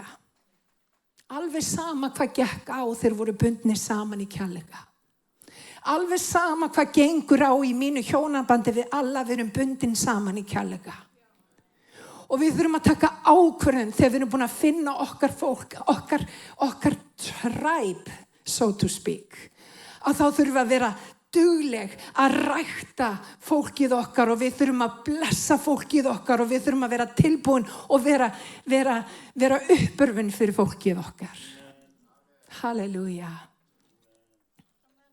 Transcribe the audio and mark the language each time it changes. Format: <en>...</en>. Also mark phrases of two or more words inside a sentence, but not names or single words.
<is>Alveg sama hvað gekk á, þeir voru bundnir saman í kærleika. Alveg sama hvað gengur á í mínu hjónabandi, við alla verum bundin saman í kærleika. Og við þurfum að taka ákvörðun þegar við erum búin að finna okkar fólk, okkar tribe,</is> <en>so to speak.</en> <is>Að þá þurfum við að vera dugleg að rækta fólkið okkar og við þurfum að blessa fólkið okkar og við þurfum að vera tilbúin og vera uppörfun fyrir fólkið okkar. Halleluja.</is>